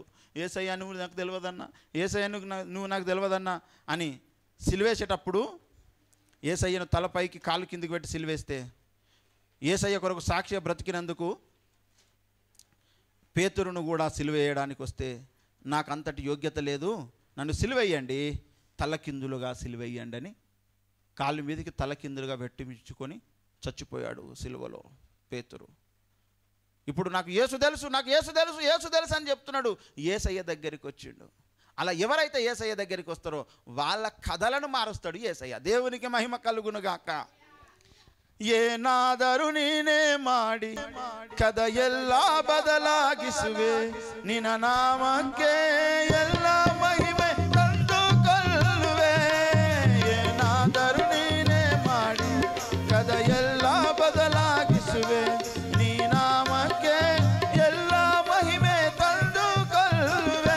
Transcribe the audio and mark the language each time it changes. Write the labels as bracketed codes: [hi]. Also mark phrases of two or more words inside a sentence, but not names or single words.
[te] యేసయ్య నువ్వు నాకు తెలియదన్నా, యేసయ్య నువ్వు నాకు తెలియదన్నా అని సిలువేసేటప్పుడు యేసయ్యను తలపైకి కాలు కిందికి పెట్టి సిలువేస్తే యేసయ్య కొరకు సాక్షిగా బ్రతికినందుకు పేతురును కూడా సిలువేయడానికి వస్తే నాకు అంతటి యోగ్యత లేదు, నన్ను సిలువేయండి, తలకిందులుగా సిలువేయండి అని కాలు మీదకి తలకిందులుగా పెట్టించుకొని చచ్చిపోయాడు సిలువలో పేతురు. ఇప్పుడు నాకు యేసు తెలుసు అని చెప్తున్నాడు. యేసయ్య దగ్గరికి వచ్చిండు. అలా ఎవరైతే యేసయ్య దగ్గరికి వస్తారో వాళ్ళ కథలను మారుస్తాడు యేసయ్య. దేవునికి మహిమ కలుగును గాక. [kn] ಏನಾದರೂ ನೀನೇ ಮಾಡಿ ಕದ ಎಲ್ಲ ಬದಲಾಗಿಸುವೆ, ನಿನ್ನ ನಾಮಕ್ಕೆ ಎಲ್ಲ ಮಹಿಮೆ ತಂದುಕೊಳ್ಳುವೆ. ಏನಾದರೂ ನೀನೇ ಮಾಡಿ ಕದ ಎಲ್ಲ ಬದಲಾಗಿಸುವೆ, ನೀ ನಾಮಕ್ಕೆ ಎಲ್ಲ ಮಹಿಮೆ ತಂದುಕೊಳ್ಳುವೆ.